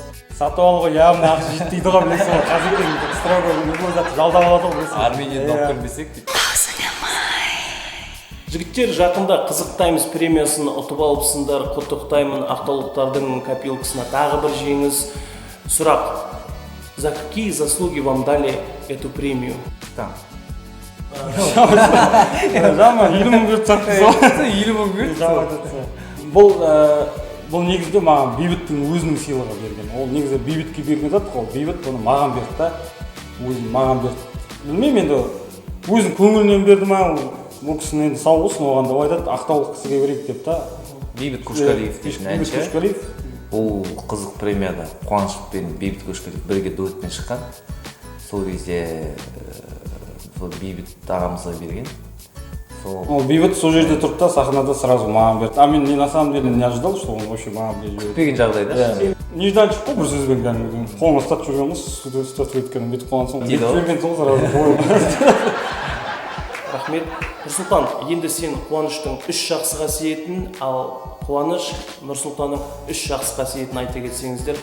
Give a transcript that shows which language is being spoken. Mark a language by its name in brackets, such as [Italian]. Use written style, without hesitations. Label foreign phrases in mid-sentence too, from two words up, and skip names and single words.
[Kazakh] Сатып алуға явно ақша жетпейді ғой, білесің ғой, қазірдің строго жалдап алады ғой, білесің. Армениядан алып көрмесек дейді. Жігіттер, жақында Қызық Таймс премиясын ұтып алыпсыңдар, құттықтаймын. Ақтаулықтардың копилкасына тағы бір жеңіс. Сұрақ: [Russian] за какие заслуги вам дали эту премию? Там. [Kazakh] Жама, 20 мың берді сатты. 20 мың берді. Бұл негізде маған Бейбіттің өзінің сыйлығы берген. Ол негізі Бейбітке берген зат қой. Бейбіт бұны маған берді та. Өзін маған берді. Білмеймін енді өзін көңілінен берді ма, бұл кісінің енді сау болсын, оған да айтады, ақтаулық кісіге берейік деп та. Бейбіт Көшқалиев дейтін әнші. Бейбіт Көшқалиев. Бұл қызық премияда Қуаныш пен Бейбіт Көшқалиев бірге дуэтпен шыққан. Сол кезде Бейбіт ағамызға берген. Ол Бейбіт сол жерде тұрды да, сахнада сразу маған берді. [Russian] А мен на самом деле не ожидал, что он вообще [Kazakh] маған берді. Күтпеген жағдайда. Неждан шықпа бір сөзбен кәдімгі. Қолыма ұстатып жүрген ғой, ұстатып өткенім бүйтіп қалған соң. Берген соң сразу қойып. Рахмет. Нұрсұлтан, енді сен Қуаныштың 3 жақсы қасиетін, ал Қуаныш Нұрсұлтанның 3 жақсы қасиетін айта кетсеңіздер.